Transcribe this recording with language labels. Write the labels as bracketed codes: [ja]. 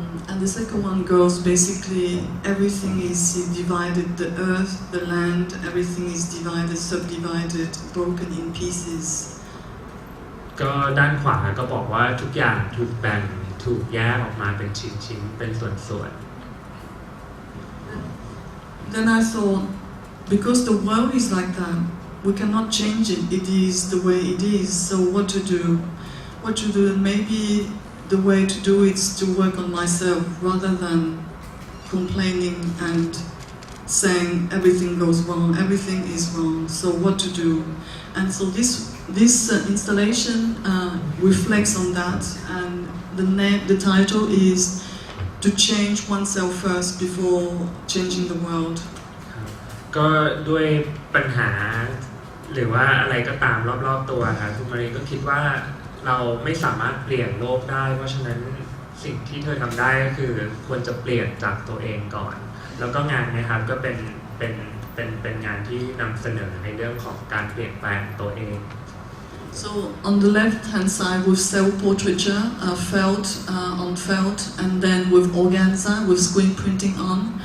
[en] And the second one goes basically everything is divided, the earth, the land, everything is divided, subdivided, broken in pieces. [th] ก็ด้านขวาก็บอกว่าทุกอย่างถูกแบ่งถูกแยกออกมาเป็นชิ้นๆเป็นส่วนๆ [en] Then I thought, because the world is like that, we cannot change it. It is the way it is. So what to do? What to do? Maybe the way to do it is to work on myself rather than complaining and saying everything goes wrong, everything is wrong. So what to do? And so this installation reflects on that. And the title is to change oneself first before changing the world. [th] ก็ด้วยปัญหาหรือว่าอะไรก็ตามรอบๆตัวครับคุณมารีก็คิดว่าเราไม่สามารถเปลี่ยนโลกได้เพราะฉะนั้นสิ่งที่เธอทำได้ก็คือควรจะเปลี่ยนจากตัวเองก่อนแล้วก็งานนะครับก็เป็นงานที่นำเสนอในเรื่องของการเปลี่ยนแปลงตัวเอง [en] So on the left-hand side with self-portraiture, felt on felt, and then with organza, with screen printing on.